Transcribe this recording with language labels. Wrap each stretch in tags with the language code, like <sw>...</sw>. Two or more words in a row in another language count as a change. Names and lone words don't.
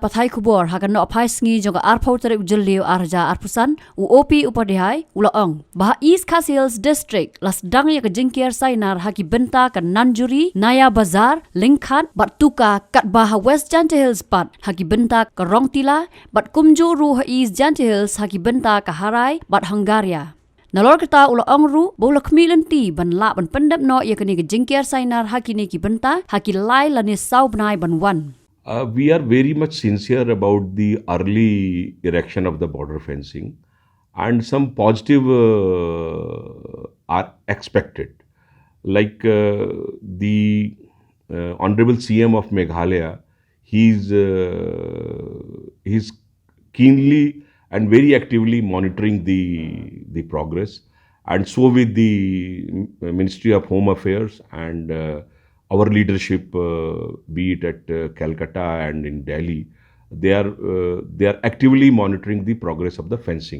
<kha>pathai kubor hakan no aphai sngi jonga arphau tarip julliu arja arpusan u OP upadhyay ulaong bah East Khas Hills District las dang ya ke jingkiar sainar haki benta ke Nanjuri Naya Bazar Lingkhat bat tuka kat bah West Jante Hills pat haki benta ke Rongtila bat kumju ru East Jante Hills haki benta ke Harai bat Hungaria Nalor kata ula ongru bola kmilenti ban la ban pendep no yakani ke jingkiar sainar haki ni ki benta haki lai lani sau bnai ban wan</kha> <en>We are very much sincere about the early erection of the border fencing, and some positive are expected. Like the Honorable CM of Meghalaya, he's keenly and very actively monitoring the progress, and so with the Ministry of Home Affairs and our leadership, be it at Calcutta and in Delhi, they are actively monitoring the progress of the fencing.</en>